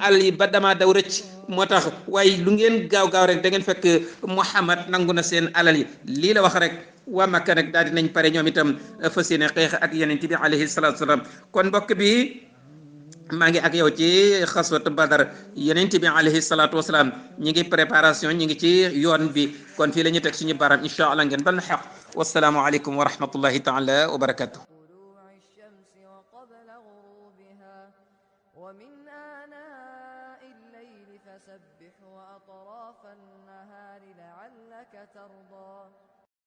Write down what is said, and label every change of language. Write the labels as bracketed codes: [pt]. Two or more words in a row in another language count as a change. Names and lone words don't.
[wo] alal yi ba dama daw rëcc moo tax waaye lu ngeen gaaw rek da ngeen fekk Muhammad nangu na seen alal yi lii la wax rek waa Makka nag daal dinañ pare ñoom itam fas yéene xeex ak Yonent bi [ar] عليه الصلاة والسلام [wo] kon mbokk bi maa ngi ak yow ci [ar] غزوة بدر [wo] yenent bi [ar] عليه الصلاة والسلام [wo] ñi ngi préparation ñi ngi ci yoon bi kon fii la ñu teg suñu baram [ar] إن شاء الله [wo] ngeen bal na xaq [ar] والسلام عليكم ورحمة الله تعالى وبركاته ومن آناء الليل فسبح وأطراف النهار لعلك ترضى